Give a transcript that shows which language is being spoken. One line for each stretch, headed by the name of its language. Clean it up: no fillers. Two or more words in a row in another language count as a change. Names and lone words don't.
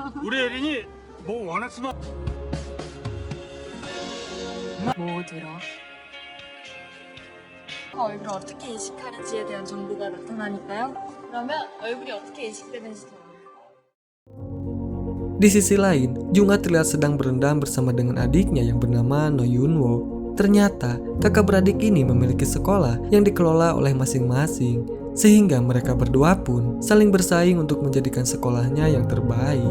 Korean: 우리 예린이 뭐 원했으면 뭐 들어? 얼굴을 어떻게 인식하는지에 대한 정보가 나타나니까요. 그러면 얼굴이 어떻게 인식되는지 더.
Indonesian: Di sisi lain, Jung-ah terlihat sedang berendam bersama dengan adiknya yang bernama No Yun-woo. Ternyata, kakak beradik ini memiliki sekolah yang dikelola oleh masing-masing, sehingga mereka berdua pun saling bersaing untuk menjadikan sekolahnya yang terbaik.